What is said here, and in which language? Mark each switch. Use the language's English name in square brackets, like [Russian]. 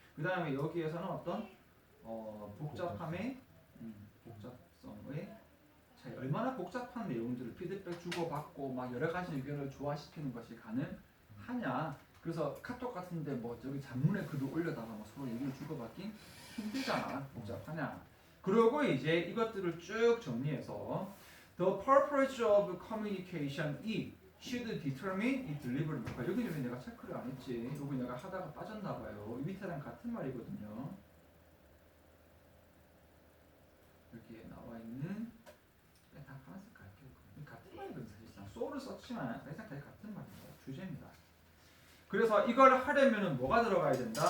[Korean] 그 다음에 여기에서는 어떤 복잡함의 복잡성의 차이. 얼마나 복잡한 내용들을 피드백 주고받고 막 여러 가지 의견을 조화시키는 것이 가능하냐. 그래서 카톡 같은데 뭐 저기 잔문에 글을 올려다가 뭐 서로 얘기를 주고받기 힘들잖아. 복잡하냐. 그리고 이제 이것들을 쭉 정리해서 [English] The purpose of communication is should determine its delivery. [Korean] 여기는 왜 내가 체크를 안 했지? 여기 내가 하다가 빠졌나 봐요. 이 밑에랑 같은 말이거든요. 여기에 나와 있는 다 파란색 갈게요. 같은 말이거든요. 사실상 소울을 썼지만 사실상 같은 말입니다. 주제입니다. 그래서 이걸 하려면 뭐가 들어가야 된다?